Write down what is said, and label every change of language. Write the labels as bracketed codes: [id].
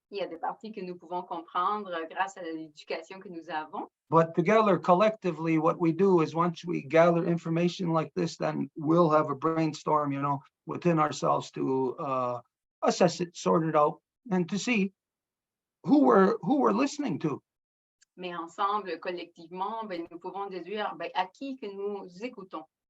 [fr] il y a des parties que nous pouvons comprendre grâce à l'éducation que nous avons. [en] But together, collectively, what we do is once we gather information like this, then we'll have a brainstorm, within ourselves to assess it, sort it out, and to see who we're listening to. [fr] Mais ensemble, collectivement, nous pouvons déduire à qui que nous écoutons.